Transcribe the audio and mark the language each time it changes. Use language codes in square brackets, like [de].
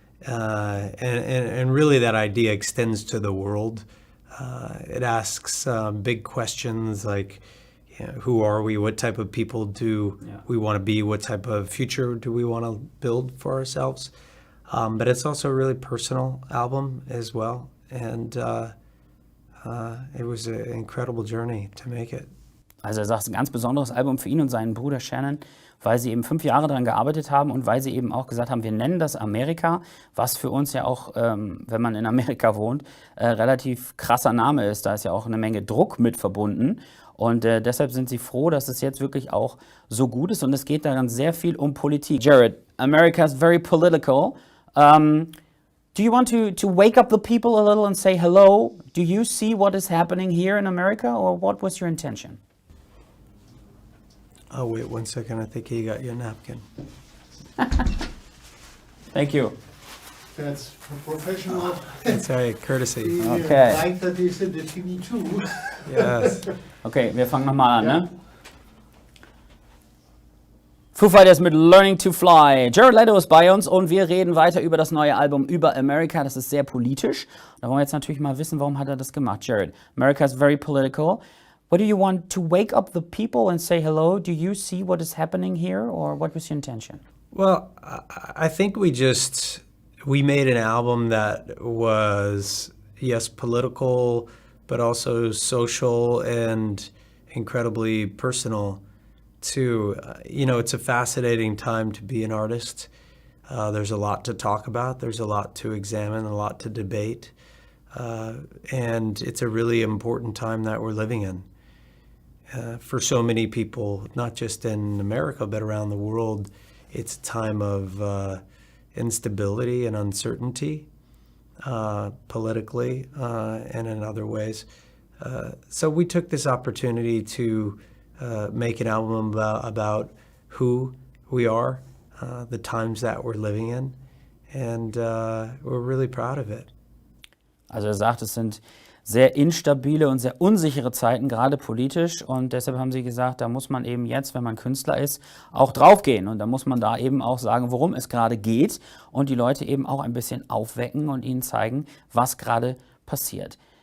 [en] And really that idea extends to the world. It asks big questions like, who are we? What type of people do we want to be? What type of future do we want to build for ourselves? But it's also a really personal album as well. And it was an incredible journey to make it. [de] Also er sagt, es ist ein ganz besonderes Album für ihn und seinen Bruder Shannon, weil sie eben 5 Jahre daran gearbeitet haben und weil sie eben auch gesagt haben, wir nennen das Amerika, was für uns ja auch, wenn man in Amerika wohnt, relativ krasser Name ist. Da ist ja auch eine Menge Druck mit verbunden. Und deshalb sind sie froh, dass es jetzt wirklich auch so gut ist. Und es geht daran sehr viel um Politik. [en] Jared, America is very political. Do you want to wake up the people a little and say hello? Do you see what is happening here in America, or what was your intention? Oh, wait 1 second. I think he got your napkin. Thank you. That's professional. That's right, courtesy. Okay. Like that is in the TV too. Yes. [de] Okay, wir fangen nochmal an, ne? Foo Fighters mit Learning to Fly. Jared Leto ist bei uns und wir reden weiter über das neue Album über America. Das ist sehr politisch. Da wollen wir jetzt natürlich mal wissen, warum hat er das gemacht, Jared? [en] America is very political. What do you want to wake up the people and say hello? Do you see what is happening here, or what was your intention? Well, I think we made an album that was, yes, political, but also social and incredibly personal too. It's a fascinating time to be an artist. There's a lot to talk about. There's a lot to examine, a lot to debate. And it's a really important time that we're living in. For so many people, not just in America, but around the world, it's a time of instability and uncertainty, politically and in other ways. So we took this opportunity to make an album about who we are, the times that we're living in, and we're really proud of it. [de] Also er sagt, es sind sehr instabile und sehr unsichere Zeiten, gerade politisch. Und deshalb haben sie gesagt, da muss man eben jetzt, wenn man Künstler ist, auch draufgehen. Und da muss man da eben auch sagen, worum es gerade geht. Und die Leute eben auch ein bisschen aufwecken und ihnen zeigen, was gerade passiert.